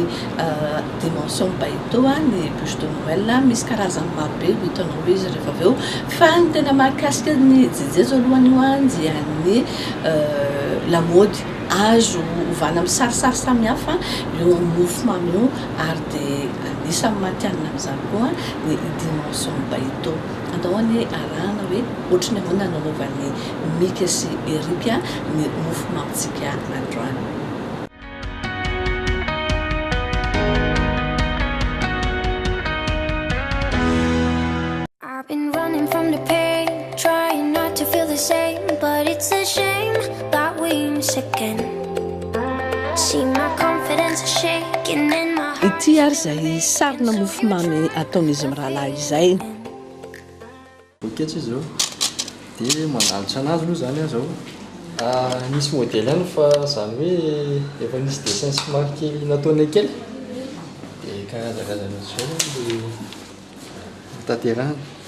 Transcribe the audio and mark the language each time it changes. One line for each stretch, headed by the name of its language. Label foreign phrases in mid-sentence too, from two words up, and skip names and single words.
Malagasy: dimension baito ny
French: bûche de Noël
Malagasy: misy karazany marobe hitanao izy rehefa avy eo fa ny tena mahakasika ny jejezo alohany io dia ny lamody azo ovana amin'ny sarisary samihafa eo amin'ny mofomamy io ary dia anisan'ny matianina amin'izany koa ny dimension baito andahoany arahana hoe ohatrany ahoana nanaovan'ny Mika sy Erika ny mofomamitsika androany.
English: I've been running from the pain, trying not to feel the same, but it's a shame that we miss again. See my confidence is shaking in my heart.
Malagasy: Ity ary zay sarina mofomamy ataon'izy mirahalahy izay. Boketra izao dia mandalitra anazy moa zany zao nisy modèle any fa zany hoe efa nisy dessin sy marque nataony kely dia karazakarazana zao dia tanterahana.